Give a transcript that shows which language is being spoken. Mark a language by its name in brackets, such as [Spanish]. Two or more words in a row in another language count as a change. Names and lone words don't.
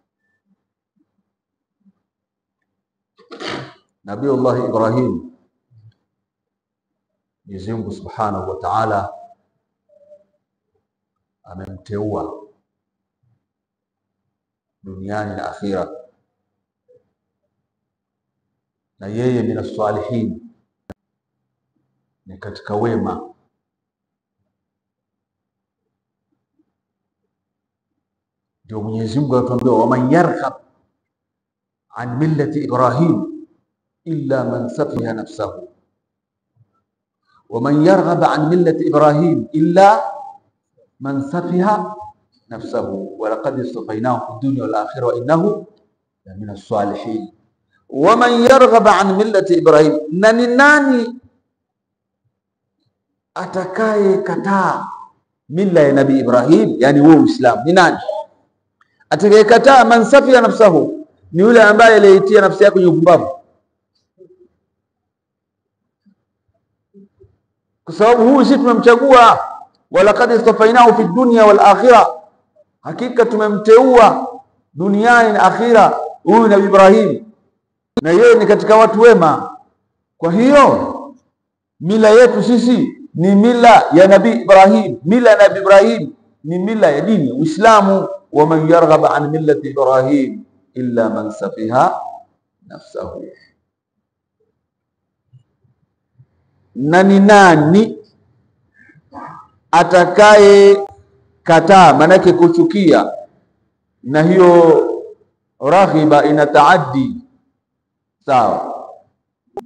[Swahili] Nabii Allah Ibrahim, Mwenyezi Mungu [Arabic] سبحانه وتعالى [Swahili] amemteua duniani na akhira, na yeye ni salihin, ni katika wema. Ndio Mwenyezi Mungu anatuambia, [Arabic] ومن يرغب عن ملة إبراهيم إلا من سفه نفسه. ومن يرغب عن ملة إبراهيم إلا من سفه نفسه ولقد اصطفيناه في الدنيا والآخرة وإنه لمن الصالحين. ومن يرغب عن ملة إبراهيم, [Swahili] nani atakaye kataa mila ya Nabii Ibrahim, yani wewe Uislamu, ni nani atakaye kataa? [Arabic] من سفه نفسه, [Swahili] ni yule ambaye aliyetia nafsi yake kwenye upumbavu, kwa sababu huyu sisi tumemchagua. [Arabic] ولقد اصطفيناه في الدنيا والآخرة, [Swahili] hakika tumemteua duniani na akhira huyu Nabii Ibrahim, na yeye ni katika watu wema. Kwa hiyo mila yetu sisi ni mila ya Nabii Ibrahim. Mila ya Nabii Ibrahim ni mila ya dini Uislamu. [Arabic] ومن يرغب عن ملة إبراهيم إلا من سفه نفسه. [Swahili] Nani atakaye kataa, manake kuchukia, na hiyo raghiba ina taaddi, sawa.